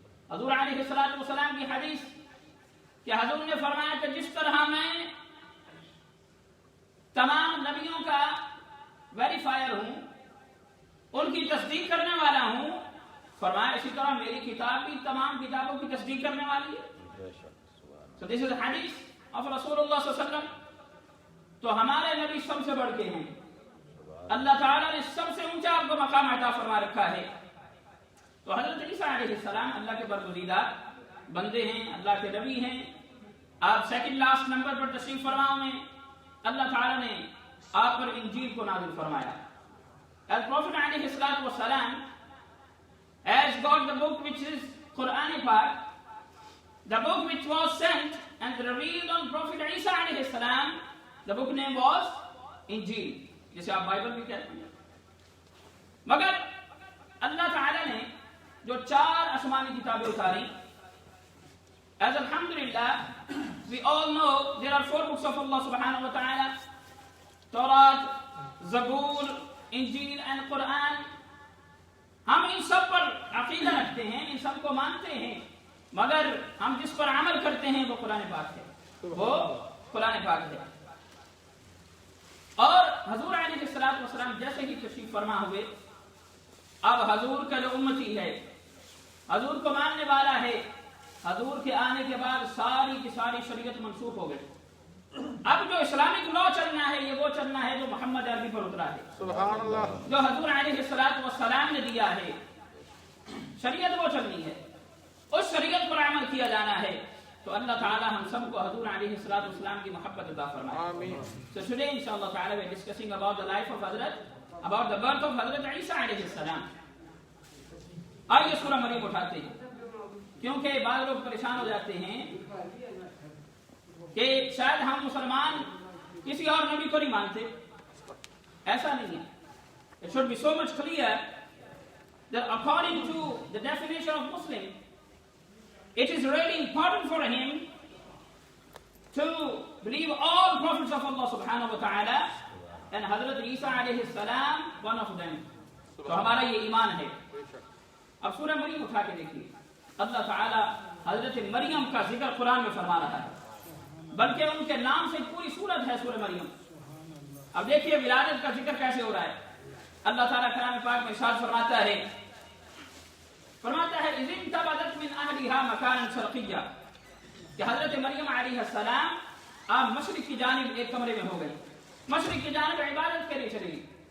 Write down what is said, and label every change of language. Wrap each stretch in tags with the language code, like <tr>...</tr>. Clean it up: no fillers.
<ur>حضور علیہ السلام کی حدیث کہ حضور نے فرمایا کہ جس طرح میں تمام نبیوں کا ویریفائر ہوں، ان کی تصدیق کرنے والا ہوں، فرمایا اسی طرح میری کتاب بھی تمام کتابوں کی تصدیق کرنے والی ہے.</ur> <en>So this is the hadith of Rasulullah صلی اللہ علیہ وسلم.</en> <ur>تو ہمارے نبی سب سے بڑھ کے ہیں. اللہ تعالیٰ نے سب سے اونچا آپ کو مقام عطا فرما رکھا ہے. تو حضرت عیسیٰ علیہ السلام اللہ کے برگزیدہ بندے ہیں، اللہ کے نبی ہیں. آپ سیکنڈ لاسٹ نمبر پر تشریف فرما میں اللہ تعالیٰ نے آپ پر انجیل کو نازل فرمایا.</ur> <en>As Prophet علیہ السلام has got the book which is Quran Pak, the book which was sent and revealed on Prophet Isa alayhi salam, the book name was Injil,</en> <ur>جسے آپ بائبل بھی کہتے ہیں. مگر اللہ تعالیٰ نے جو 4 آسمانی کتابیں اتاری،</ur> <en>as alhamdulillah we all know there are 4 books of Allah subhanahu wa ta'ala: Torah, Zabur, Injil and Quran.</en> <ur>ہم ان سب پر عقیدہ رکھتے ہیں، ان سب کو مانتے ہیں، مگر ہم جس پر عمل کرتے ہیں وہ قرآن پاک ہے. وہ قرآن پاک ہے. اور حضور علیہ السلام جیسے ہی تشریف فرما ہوئے، اب حضور کا جو امتی ہے، حضور کو ماننے والا ہے، حضور کے آنے کے بعد ساری کی ساری شریعت منسوخ ہو گئی. اب جو اسلامک لا چلنا ہے، یہ وہ چلنا ہے جو محمد عربی پر اترا ہے، سبحان اللہ، جو حضور علیہ السلام نے دیا ہے. شریعت وہ چلنی ہے، اس شریعت پر عمل کیا جانا ہے. تو اللہ تعالی ہم سب کو حضور علیہ السلام کی محبت عطا فرمائے. آمین.</ur> <en>So today inshallah ta'ala we are discussing about the life of about the birth of Hazrat Isa علیہ السلام.</en> <ur>آئیے سورہ مریم اٹھاتے ہیں، کیونکہ بعض لوگ پریشان ہو جاتے ہیں کہ شاید ہم مسلمان کسی اور نبی کو نہیں مانتے. ایسا نہیں ہے.</ur> <en>It should be so much clear that according to the definition of Muslim, it is really important for him to believe all prophets of Allah subhanahu wa ta'ala and Hazrat Isa alayhi salam one of them.</en> <ur>تو ہمارا یہ ایمان ہے. اب سورہ مریم اٹھا کے دیکھیے، اللہ تعالی حضرت مریم کا ذکر قرآن میں فرما رہا ہے، بلکہ ان کے نام سے پوری سورت ہے سورہ مریم. اب دیکھیے ولادت کا ذکر کیسے ہو رہا ہے. اللہ تعالیٰ کلام پاک میں ارشاد فرماتا ہے</ur> <ar>اذ انتبذت من اهلها مكانا شرقيا،</ar> <ur>کہ حضرت مریم علیہ السلام آپ مشرق کی جانب ایک کمرے میں ہو گئی، مشرق کی جانب عبادت کے لیے چلی گئی.</ur>